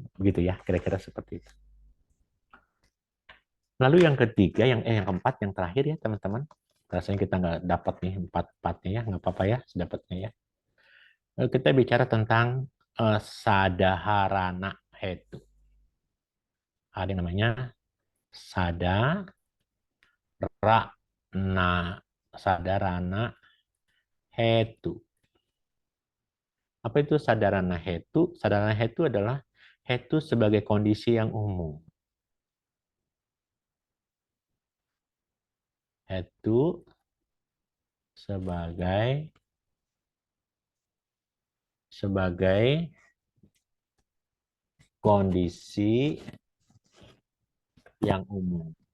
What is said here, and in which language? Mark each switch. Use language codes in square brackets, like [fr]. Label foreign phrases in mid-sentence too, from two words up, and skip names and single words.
[id] Begitu ya, kira-kira seperti itu. Lalu yang ketiga, yang keempat, yang terakhir ya teman-teman. Rasanya kita nggak dapat nih empat-empatnya ya, nggak apa-apa ya, sedapatnya ya. Kita bicara tentang [pi] sadaharana hetu. [id] Ada yang namanya [pi] sadarana, sadarana hetu. [id] Apa itu [pi] sadarana hetu? Sadarana hetu [id] adalah hetu sebagai kondisi yang umum. Hetu sebagai kondisi yang umum.